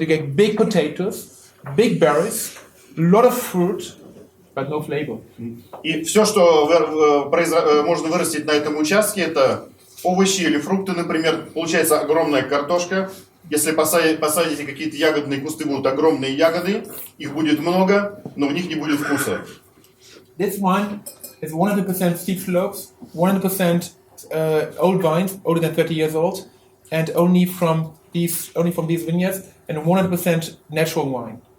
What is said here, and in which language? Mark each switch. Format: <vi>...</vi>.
<en>You get big potatoes, big berries, a lot of fruit, but no flavor.</en> <ru>И все, что можно вырастить на этом участке, это овощи или фрукты, например. Получается огромная картошка. Если посадите какие-то ягодные кусты, будут огромные ягоды. Их будет много, но в них не будет вкуса.</ru> <en>This one is 100% steep slopes, 100% old vines, older than 30 years old, and only from these vineyards, and 100% natural wine.</en>